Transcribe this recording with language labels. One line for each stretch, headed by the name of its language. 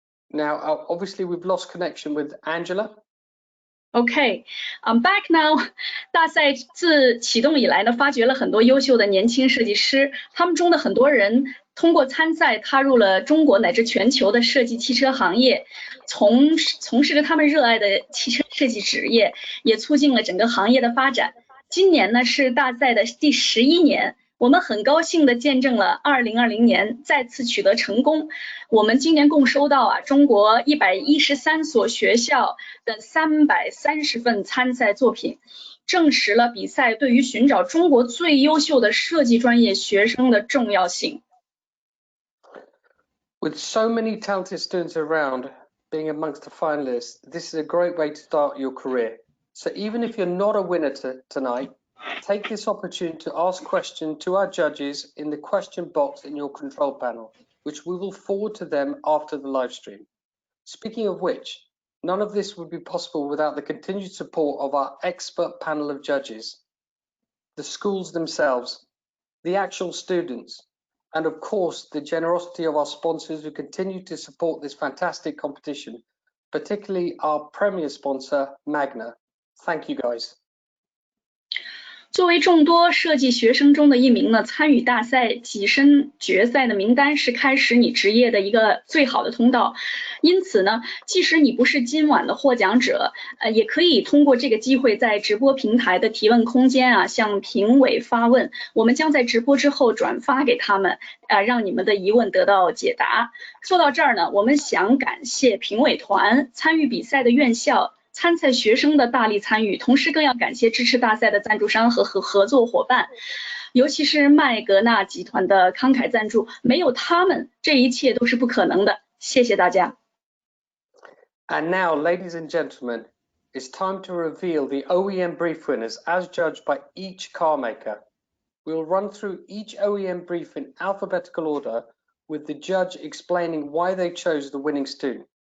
English: Now, obviously, we've lost connection with Angela. Okay, I'm back now.
Chinese: 大赛自启动以来呢，发掘了很多优秀的年轻设计师，他们中的很多人通过参赛踏入了中国乃至全球的设计汽车行业，从事着他们热爱的汽车设计职业，也促进了整个行业的发展。今年呢是大赛的第11年。我们很高兴地见证了2020年再次取得成功。我们今年共收到中国113所学校的330份参赛作品，证实了比赛对于寻找中国最优秀的设计专业学生的重要性。
English: With so many talented students around, being amongst the finalists, this is a great way to start your career. So even if you're not a winner tonight, take this opportunity to ask questions to our judges in the question box in your control panel, which we will forward to them after the live stream. Speaking of which, none of this would be possible without the continued support of our expert panel of judges, the schools themselves, the actual students, and of course, the generosity of our sponsors who continue to support this fantastic competition, particularly our premier sponsor, Magna. Thank you, guys.
Chinese: 作为众多设计学生中的一名呢，参与大赛跻身决赛的名单是开始你职业的一个最好的通道。因此呢，即使你不是今晚的获奖者，也可以通过这个机会在直播平台的提问空间啊，向评委发问。我们将在直播之后转发给他们，让你们的疑问得到解答。说到这儿呢，我们想感谢评委团、参与比赛的院校。参赛学生的大力参与，同时更要感谢支持大赛的赞助商和合作伙伴，尤其是麦格纳集团的慷慨赞助，没有他们，这一切都是不可能的。谢谢大家。
English: And now, ladies and gentlemen, it's time to reveal the OEM brief winners as judged by each car maker. We'll run through each OEM brief in alphabetical order, with the judge explaining why they chose the winning student.